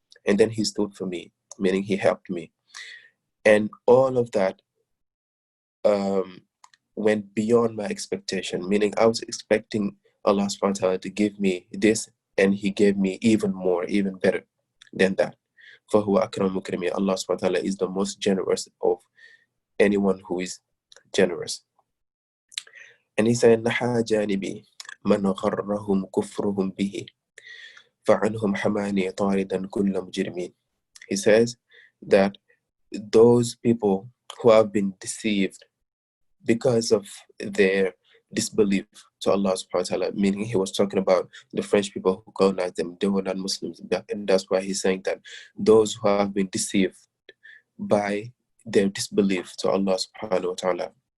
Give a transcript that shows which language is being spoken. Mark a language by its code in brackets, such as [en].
[en] And then he stood for me, meaning he helped me. And all of that went beyond my expectation, meaning I was expecting Allah subhanahu wa ta'ala to give me this, and he gave me even more, even better than that. [ar] فَهُوَ أَكْرَمُ مُكْرِمِي. [en] Allah subhanahu wa ta'ala is the most generous of anyone who is generous. And he said, [ar] نَحَا جَانِبِي مَنْ غَرَّهُمْ كُفْرُهُمْ بِهِ فَعَنْهُمْ حَمَانِي طَارِدًا كُلَّ مُجْرِمِينَ. [en] He says that those people who have been deceived because of their disbelief to Allah subhanahu wa ta'ala, meaning he was talking about the French people who colonized them, they were not Muslims. And that's why he's saying that those who have been deceived by their disbelief to Allah subhanahu wa ta'ala,